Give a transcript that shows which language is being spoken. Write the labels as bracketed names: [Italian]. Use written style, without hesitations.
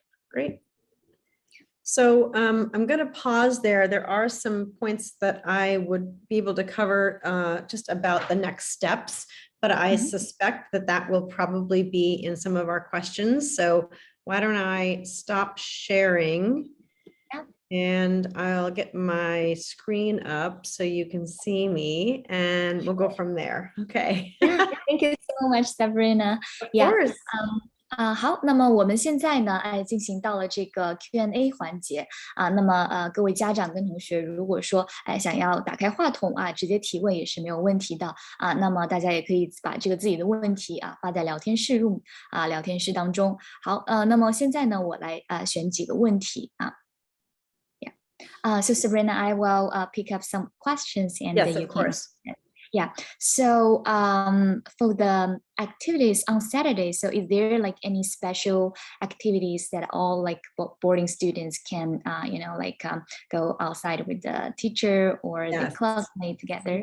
[English] Great. So I'm going to pause there. There are some points that I would be able to cover just about the next steps, but I suspect that that will probably be in some of our questions. So why don't I stop sharing and I'll get my screen up so you can see me and we'll go from there. Okay. Thank you so much, Sabrina. Of course. [Chinese] 好，那么我们现在呢，进行到了这个 Q&A 环节那么各位家长跟同学，如果说想要打开话筒直接提问也是没有问题的那么大家也可以把这个自己的问题发在聊天室聊天室当中。好，那么现在呢，我来选几个问题 [English] So Sabrina, I will pick up some questions and yes, you of course. Yeah. So for the activities on Saturday, so is there like any special activities that all like boarding students can, go outside with the teacher or the classmate together?